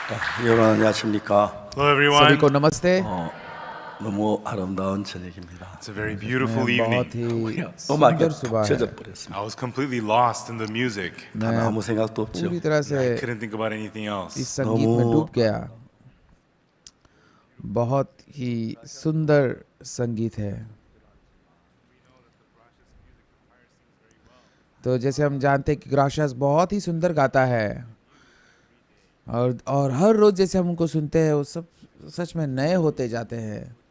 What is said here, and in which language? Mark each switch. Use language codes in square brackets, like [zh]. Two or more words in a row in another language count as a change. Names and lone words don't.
[ko] 여러분 안녕하십니까? [en] Hello, [hi] सभी [en] everyone. [hi] को नमस्ते। [ko] 너무 아름다운 저녁입니다. [en] It's a very beautiful [hi] मैं बहुत [en] evening. [hi] ही [ko] 음악에 [hi] सुंदर [ko] 푹 [hi] सुबह है। [ko] 젖어버렸습니다. [en] I was completely lost in the music. [ko] 단 [hi] मैं [ko] 아무 생각도 없죠. [hi] पूरी तरह से [en] I couldn't think about anything [hi] इस [en] else. [hi] संगीत में [ko] 너무 [hi] डूब गया। बहुत ही सुंदर संगीत है। तो जैसे हम जानते हैं कि ग्राशियस बहुत ही सुंदर गाता है और हर रोज जैसे हम उनको सुनते हैं वो सब सच में नए होते जाते हैं।